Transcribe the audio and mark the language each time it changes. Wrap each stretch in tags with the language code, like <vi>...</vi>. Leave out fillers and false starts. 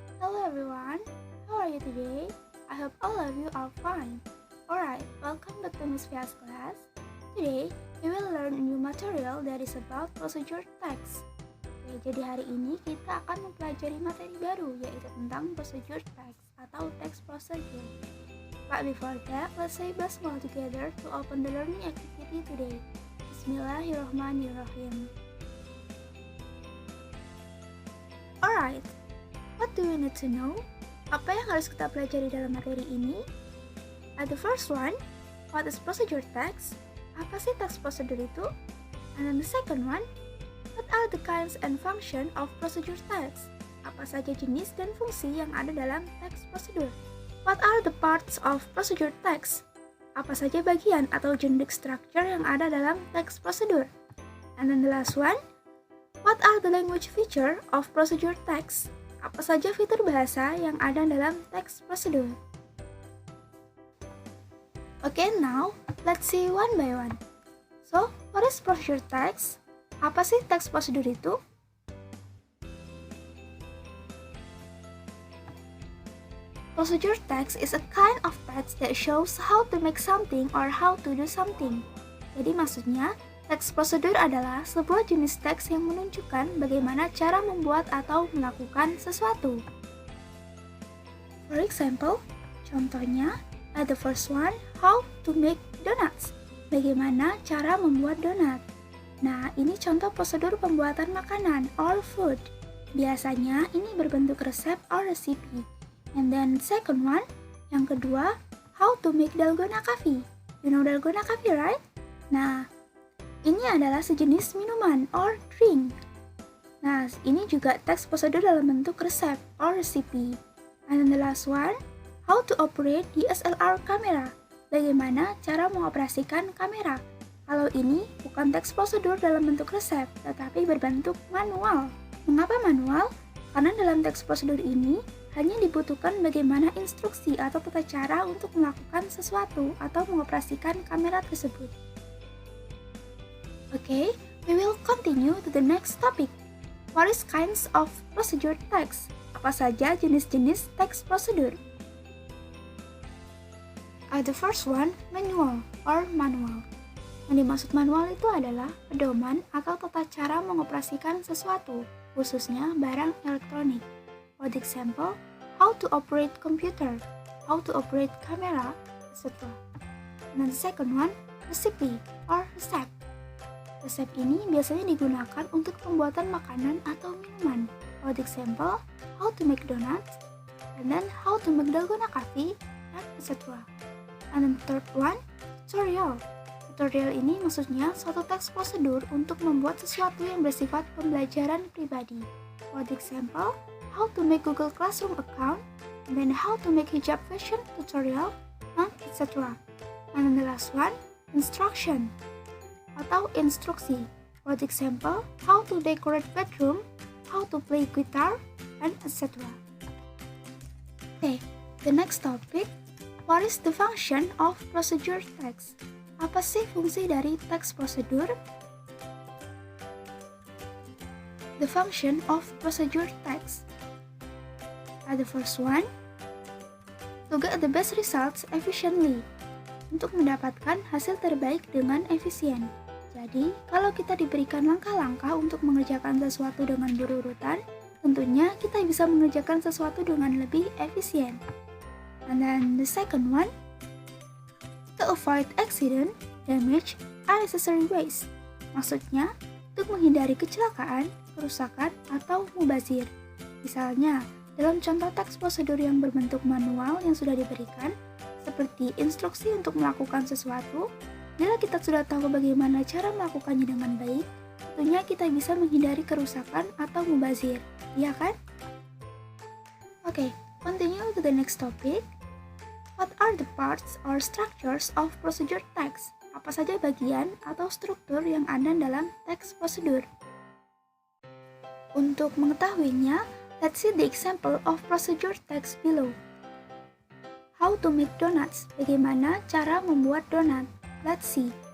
<en>Hello everyone, how are you today? I hope all of you are fine. Alright, welcome back to Miss Fia's class. Today, we will learn a new material that is about procedure text.</en> <id>Jadi hari ini kita akan mempelajari materi baru yaitu tentang procedure text atau text procedure.</id> <en>But before that, let's say basmala together to open the learning activity today.</en> <ar>Bismillahirrahmanirrahim.</ar> <en>Alright, what do we need to know?</en> <id>Apa yang harus kita pelajari dalam materi ini?</id> <en>The first one, what is procedure text?</en> <id>Apa sih text procedure itu?</id> <en>And then the second one, what are the kinds and function of procedure text?</en> <id>Apa saja jenis dan fungsi yang ada dalam text procedure?</id> <en>What are the parts of procedure text?</en> <id>Apa saja bagian atau generic structure yang ada dalam text procedure?</id> <en>And then the last one, what are the language feature of procedure text?</en> <id>Apa saja fitur bahasa yang ada dalam text procedure?</id> <en>Okay, now let's see one by one. So, what is procedure text?</en> <id>Apa sih text procedure itu?</id> <en>Procedure text is a kind of text that shows how to make something or how to do something.</en> <id>Jadi maksudnya, text procedure adalah sebuah jenis teks yang menunjukkan bagaimana cara membuat atau melakukan sesuatu.</id> <en>For example,</en> <id>contohnya,</id> <en>the first one, how to make donuts.</en> <id>Bagaimana cara membuat donat. Nah, ini contoh prosedur pembuatan makanan</id> <en>or food.</en> <id>Biasanya ini berbentuk resep</id> <en>or recipe. And then second one,</en> <id>yang kedua,</id> <en>how to make dalgona coffee. You know dalgona coffee, right?</en> <id>Nah, ini adalah sejenis minuman or drink. Nah, ini juga teks prosedur dalam bentuk resep</id> <en>or recipe. And then the last one, how to operate DSLR camera.</en> <id>Bagaimana cara mengoperasikan kamera. Kalau ini bukan teks prosedur dalam bentuk resep, tetapi berbentuk manual. Mengapa manual? Karena dalam teks prosedur ini hanya dibutuhkan bagaimana instruksi atau tata cara untuk melakukan sesuatu atau mengoperasikan kamera tersebut.</id> <en>Okay, we will continue to the next topic. What is kinds of procedure text?</en> <id>Apa saja jenis-jenis text prosedur?</id> <en>The first one, manual or manual.</en> <id>Yang dimaksud manual itu adalah pedoman atau tata cara mengoperasikan sesuatu, khususnya barang elektronik.</id> <en>For example, how to operate computer, how to operate camera, etc. And then the second one, recipe</en> <id>or resep. Resep ini biasanya digunakan untuk pembuatan makanan atau minuman.</id> <en>For example, how to make donuts, and then how to make dalgona coffee, and etc. And then third one, tutorial.</en> <id>Tutorial ini maksudnya suatu teks prosedur untuk membuat sesuatu yang bersifat pembelajaran pribadi.</id> <en>For example, how to make Google Classroom account, and then how to make hijab fashion tutorial, and etc. And then the last one, instruction</en> <id>atau instruksi.</id> <en>For example, how to decorate bedroom, how to play guitar, and etc. Okay, the next topic, what is the function of procedure text?</en> <id>Apa sih fungsi dari text prosedur?</id> <en>The function of procedure text. The first one, to get the best results efficiently.</en> <id>Untuk mendapatkan hasil terbaik dengan efisien. Jadi, kalau kita diberikan langkah-langkah untuk mengerjakan sesuatu dengan berurutan, tentunya kita bisa mengerjakan sesuatu dengan lebih efisien.</id> <en>And then the second one, to avoid accident, damage, unnecessary waste.</en> <id>Maksudnya, untuk menghindari kecelakaan, kerusakan, atau mubazir. Misalnya, dalam contoh teks prosedur yang berbentuk manual yang sudah diberikan, seperti instruksi untuk melakukan sesuatu, bila kita sudah tahu bagaimana cara melakukannya dengan baik, tentunya kita bisa menghindari kerusakan atau mubazir, iya kan?</id> <en>Okay, continue to the next topic. What are the parts or structures of procedure text?</en> <id>Apa saja bagian atau struktur yang ada dalam teks prosedur? Untuk mengetahuinya,</id> <en>let's see the example of procedure text below. How to make donuts?</en> <id>Bagaimana cara membuat donat?</id> <en>Let's see.</en>